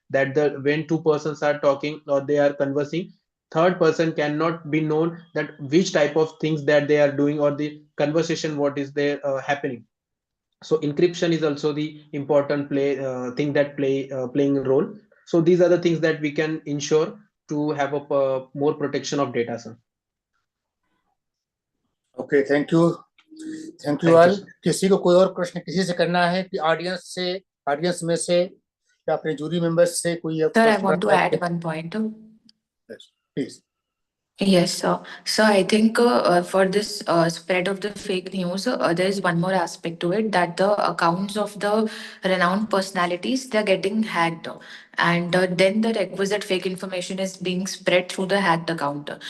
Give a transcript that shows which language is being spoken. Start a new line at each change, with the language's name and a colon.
English: That when two persons are talking or they are conversing, third person cannot be known that which type of things that they are doing or the conversation what is there happening. So encryption is also the important thing that playing a role. So these are the things that we can ensure to have a more protection of data, sir. Okay, thank you. Thank you all.
Hindi: किसी को कोई और प्रश्न किसी से करना है कि ऑडियंस में से या अपने जूरी मेंबर्स से कोई?
English: Sir, I want to add one point. Yes, please. Yes, sir. So I think for this spread of the fake news, there is one more aspect to it, that the accounts of the renowned personalities, they're getting hacked. And then the requisite fake information is being spread through the hacked account.